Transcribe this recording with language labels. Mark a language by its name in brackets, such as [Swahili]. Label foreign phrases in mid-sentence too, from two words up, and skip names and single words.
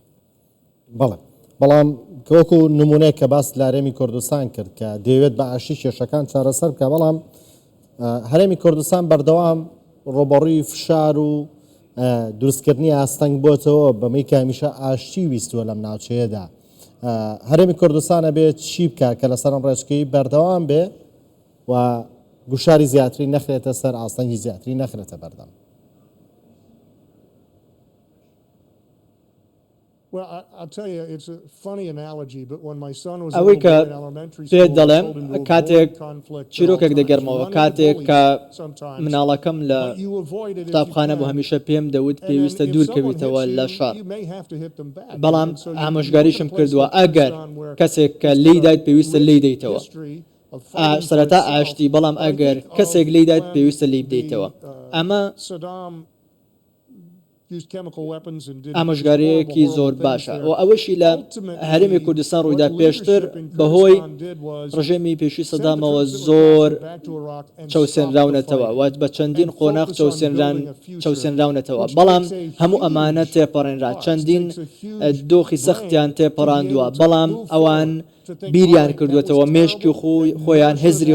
[Central Kurdish] بەڵێ بەڵام کۆکو نمونەیە کە باس لە هەرێمی کوردستان کرد کە دەیەوێت بە ئاشتی کێشەکان چارەسەر بکە بەڵام هەرێمی کوردستان بەردەوام ڕۆبەڕووی فشار و دروستکردنی ئاستەنگ بۆتەوە بەمەی کە هەمیشە ئاشتی ویستووە لەم ناوچەیەدا هەرێمی کوردستانە بێت چی بکە کە لەسەر ئەم ڕێچکەی بەردەوام بێ و گوشاری زیاتری نەخرێتە سەر ئاستەنگی زیاتری نەخرێتە بەردەم. [English] Well, I'll tell you, it's a funny analogy, but when my son was a [Central Kurdish] ئەوەی [English] little [Central Kurdish] کە [English] boy in elementary [Central Kurdish] پێ [English] school, I [Central Kurdish] دەڵێم [English] told him to [Central Kurdish] کاتێک [English] avoid conflict at all [Central Kurdish] چیرۆکێک [English] times. [Central Kurdish] دەگەرمەوە [English] Run into [Central Kurdish] کاتێک کە [English] bullies sometimes, [Central Kurdish] مناڵەکەم لە [English] but you avoid it if you [Central Kurdish] قوتابخانە بۆ [English] can. [Central Kurdish] هەمیشە پێم دەوت [English] And then [Central Kurdish] پێویستە [English] if [Central Kurdish] دوور [English] someone [Central Kurdish] کەویتەوە [English] hits [Central Kurdish] لە [English] you, [Central Kurdish] شەڕ [English] you may have to hit them back. [Central Kurdish] بەڵام [English] And so you [Central Kurdish] ئامۆژگاریشم [English] look at a place [Central Kurdish] کردووە [English] like [Central Kurdish] ئەگەر [English] Kurdistan where [Central Kurdish] کەسێک کە [English] it's [Central Kurdish] لی [English] got a [Central Kurdish] دایت پێویستە لی [English] rich [Central Kurdish] دەیتەوە [English] history of fighting for [Central Kurdish] سەرەتا [English] itself. [Central Kurdish] ئاشتی بەڵام [English] But I [Central Kurdish] ئەگەر [English] think [Central Kurdish] کەسێک [English] of [Central Kurdish] لی دایت [English] when [Central Kurdish] پێویستە لی [English] the, [Central Kurdish] بدەیتەوە ئەمە [English] Saddam used chemical weapons and did [Central Kurdish] ئامۆژگاریەکی [English] horrible [Central Kurdish] زۆر [English] things [Central Kurdish] باشە [English] there. [Central Kurdish] و ئەوەشی لە هەرێمی کوردستان ڕوویدا پێشتر بەهۆی ڕژێمی پێشووی سەدامەوە زۆر چەوسێنراونەتەوە و بە چەندین قۆناغ چەوسێنراونەتەوە بەڵام هەموو ئەمانە تێپەڕێنرا چەندین دۆخی سەختیان تێپەڕاندووە بەڵام ئەوان بیریان کردوێتەوە مێشکی خۆیان هزری